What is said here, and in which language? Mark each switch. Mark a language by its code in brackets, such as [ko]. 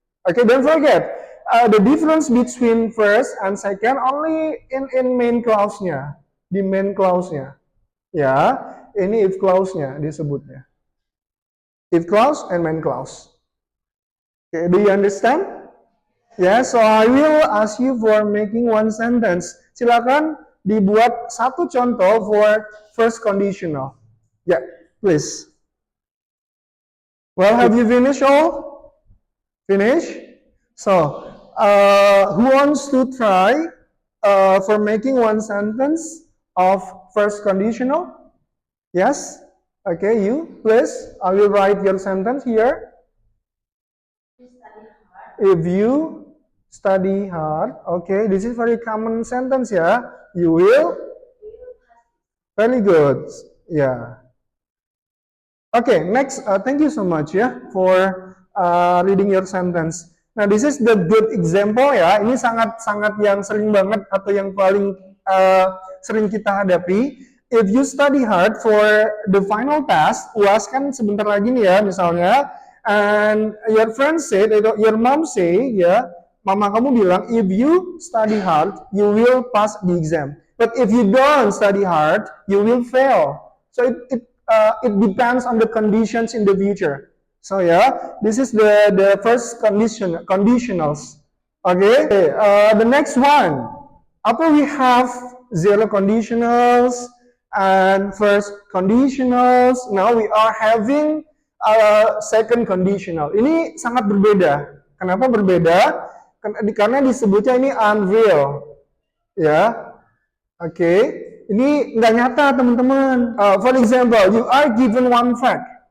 [en] Okay, don't forget the difference between first and second only in main clause-nya, [id] di main clause-nya. Ya, ini if clause-nya disebutnya. [en] If clause and main clause. Okay, do you understand? Yeah, so I will ask you for making one sentence. [id] Silakan dibuat satu contoh [en] for first conditional. Yeah, please. Well, have you finished all? Finish? So, who wants to try for making one sentence of first conditional? Yes? Okay, you, please. I will write your sentence here. If you study hard, okay, this is very common sentence, yeah. You will. Very good. Yeah. Okay, next. Thank you so much, yeah, for reading your sentence. Nah, this is the good example, ya. [id] Ini sangat yang sering banget atau yang paling sering kita hadapi. [en] If you study hard for the final test, [id] UAS kan sebentar lagi nih ya, misalnya, [en] and your friend said, your mom say, [id] ya, mama kamu bilang, [en] if you study hard, you will pass the exam. But if you don't study hard, you will fail. So it depends on the conditions in the future. So yeah, this is the first conditionals. Okay, the next one. After we have zero conditionals and first conditionals, now we are having second conditional. [id] Ini sangat berbeda. Kenapa berbeda? Karena disebutnya ini unreal. Ya, oke. Ini nggak nyata, teman-teman. [en] For example, you are given one fact.